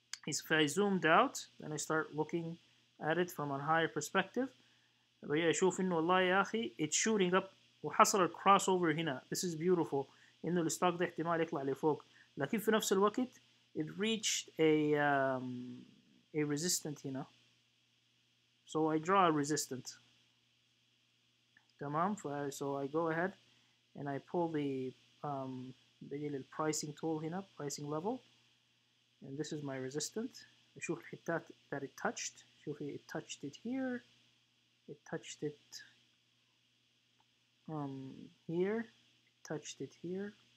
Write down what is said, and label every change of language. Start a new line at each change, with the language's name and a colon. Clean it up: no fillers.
English: if I zoomed out then I start looking at it from a higher perspective
Arabic: بقى اشوف انه والله يا اخي
English: it's shooting up
Arabic: وحصل الكروس اوفر هنا.
English: this is beautiful
Arabic: انه الستوك ده احتمال يطلع لفوق، لكن في نفس الوقت
English: it reached a resistant
Arabic: هنا.
English: so I draw a resistant.
Arabic: تمام.
English: so I go ahead and I pull the
Arabic: بجي
English: للpricing tool هنا pricing level and this is my resistant.
Arabic: أشوف الحتات
English: that it touched.
Arabic: شوفي
English: it touched it here, it touched it here, it touched it here.